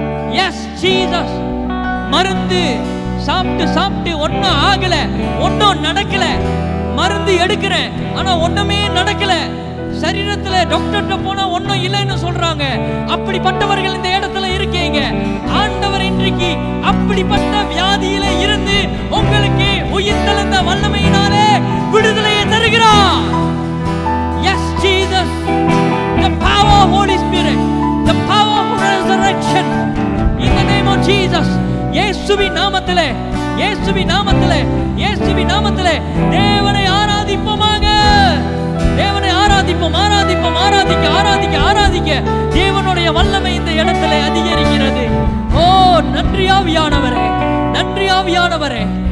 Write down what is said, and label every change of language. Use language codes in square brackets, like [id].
[en] Yes Jesus. [ta] மருந்து சாப்பிட்டு சாப்பிட்டு ஒன்னும் ஆகல, ஒன்னும் நடக்கல, மருந்து எடுக்கிறேன் ஆனா ஒண்ணுமே நடக்கல, சரீரத்துல டாக்டர்கிட்ட போனா ஒன்னும் இல்லைன்னு சொல்றாங்க. அப்படிப்பட்டவர்கள் இந்த இடத்துல இருக்கீங்க. ஆண்டவர் இன்றைக்கு அப்படிப்பட்ட வியாதியில இருந்து உங்களுக்கு உயிர்த்தெழுந்த வல்லமையினாலே விடுதலையை தருகிறார். [en] Yes Jesus. The power of Holy Spirit, the power of resurrection in the name of Jesus. [ta] இயேசுவின் நாமத்திலே, இயேசுவின் நாமத்திலே, இயேசுவின் நாமத்திலே தேவனை ஆராதிப்போமாக. தேவனை ஆராதிப்போம், ஆராதிப்போம், ஆராதிக்க ஆராதிக்க ஆராதிக்க தேவனுடைய வல்லமை இந்த இடத்துல அதிகரிக்கிறது. ஓ நன்றி ஆவியானவரே, நன்றி ஆவியானவரே.